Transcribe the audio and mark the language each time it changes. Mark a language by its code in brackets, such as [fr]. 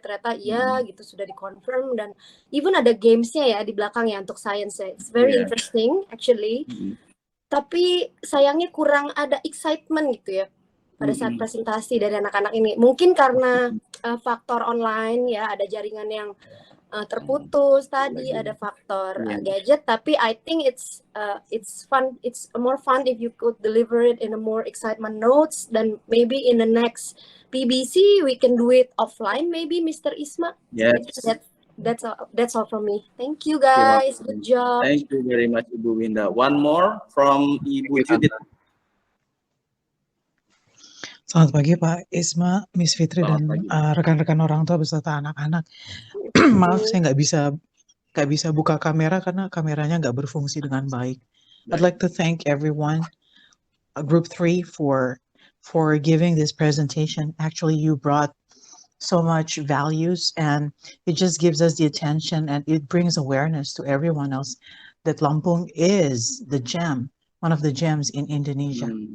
[id] Ternyata iya gitu, sudah dikonfirm, dan even ada gamesnya ya di belakang ya untuk science ya. [en] It's very interesting actually. [id] Tapi sayangnya kurang ada excitement gitu ya pada saat presentasi dari anak-anak ini. Mungkin karena faktor online ya, ada jaringan yang terputus tadi, ada faktor gadget. [en] Tapi I think it's fun. It's more fun if you could deliver it in a more excitement notes. Then maybe in the next PBC we can do it offline. Maybe Mr. Isma. Yes. That's all from me. Thank you guys. Good job. Thank you very much, Ibu Winda. One more from Ibu Judith. [id] Selamat pagi Pak Isma, Miss Fitri, dan rekan-rekan orang tua beserta anak-anak. Maaf saya nggak bisa buka kamera karena kameranya nggak berfungsi dengan baik. [en] I'd like to thank everyone, Group 3, for giving this presentation. Actually, you brought so much values, and it just gives us the attention, and it brings awareness to everyone else that Lampung is the gem, one of the gems in Indonesia.